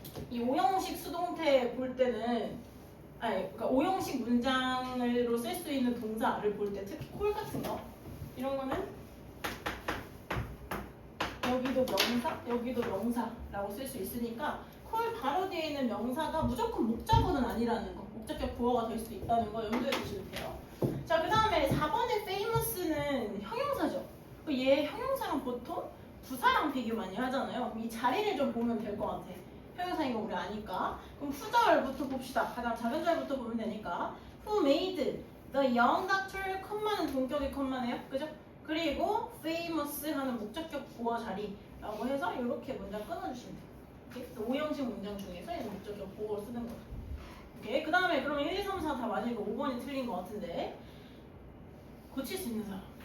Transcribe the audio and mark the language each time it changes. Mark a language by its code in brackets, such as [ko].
[ko] 이 오형식 수동태 볼 때는 그러니까 오형식 문장으로 쓸 수 있는 동사를 볼 때 특히 콜 같은 거 이런 거는 여기도 명사, 여기도 명사라고 쓸 수 있으니까 콜 바로 뒤에 있는 명사가 무조건 목적어는 아니라는 거, 목적격 보어가 될 수도 있다는 거 염두에 두시면 돼요. 자, 그 다음에 4번의 famous는 형용사죠. 얘 형용사랑 보통 부사랑 비교 많이 하잖아요. 이 자리를 좀 보면 될 것 같아. 형용사인 거 우리 아니까. 그럼 후절부터 봅시다. 가장 작은 절부터 보면 되니까. [en] Who made the young doctor? [ko] 컴마는 동격의 컴마네요. 그죠? 그리고 famous 하는 목적격 보어 자리라고 해서 이렇게 문장 끊어주시면 돼요. 그래서 5형식 문장 중에서 이 목적격 보어를 쓰는 거죠. 오케이. 그 다음에 그러면 1, 2, 3, 4 다 맞으니까 5번이 틀린 것 같은데 고칠 수 있는 사람.